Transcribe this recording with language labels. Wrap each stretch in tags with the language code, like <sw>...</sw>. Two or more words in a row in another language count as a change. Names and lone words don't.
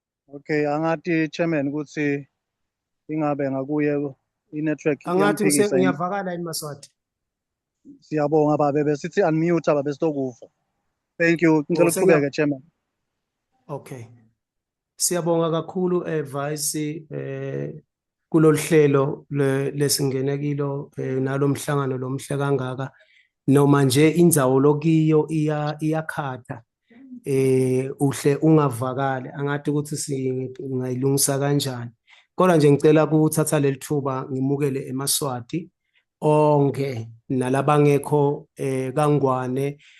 <ss>Okay, angathi chairman ukuthi ingabe ngakuye i-network Angathi iyangiphikisa yini? ngiyavakala yini Maswati? Siyabonga babe, besithi unmute babe sitokufa.</ss> <en>Thank you.</en> <ss>Ngicela uqhubeke chairman. Okay. Siyabonga kakhulu Vice kulolu hlelo lesingene kilo nalomhlangano lomhle kangaka noma nje indzawo lokiyo iyakhatha uhle ungavakali angathi ukuthi singayilungisa kanjani kodwa nje ngicela ukuthatha leli thuba ngimukele eMaswati onke nalabangekho kangwane</ss>